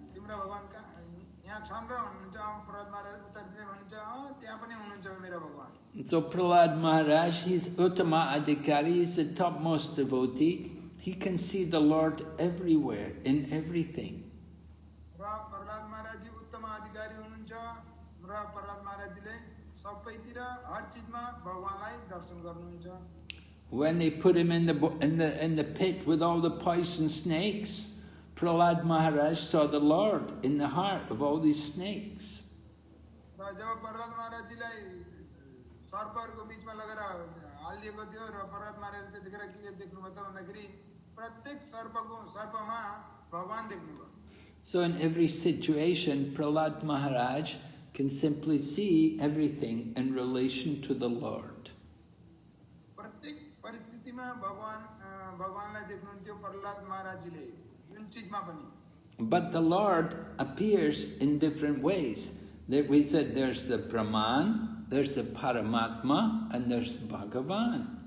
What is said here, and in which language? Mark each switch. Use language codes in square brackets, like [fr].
[ne] तिम्रा भगवान कहाँ यहाँ छन् र हुनुहुन्छ? प्रहलाद महाराज उत्तर दिँदै भन्नुहुन्छ, त्यहाँ पनि हुनुहुन्छ मेरा भगवान। [en] So Prahlad Maharaj, he's Uttama Adhikari, he's the topmost devotee. He can see the Lord everywhere, in everything. [ne] र प्रहलाद महाराज जी उत्तम अधिकारी हुनुहुन्छ र प्रहलाद महाराज जीले सबैतिर हर चीजमा भगवानलाई दर्शन गर्नुहुन्छ। [en] When they put him in the pit with all the poison snakes, Prahlad Maharaj saw the Lord in the heart of all these snakes. [ne] र जब प्रहलाद महाराज जीलाई सर्पहरूको बीचमा लगेर हालिएको थियो र प्रहलाद महाराजले त्यतिखेर के देख्नुभयो त भन्दाखेरि प्रत्येक सर्पमा भगवान देख्नुभयो। [en] So in every situation, Prahlad Maharaj can simply see everything in relation to the Lord. [ne] प्रत्येक परिस्थितिमा भगवानलाई देख्नुहुन्थ्यो प्रहलाद महाराजजीले, जुन चीजमा पनि। [en] But the Lord appears in different ways. We said there's the Brahman, there's the Paramatma, and there's Bhagavan.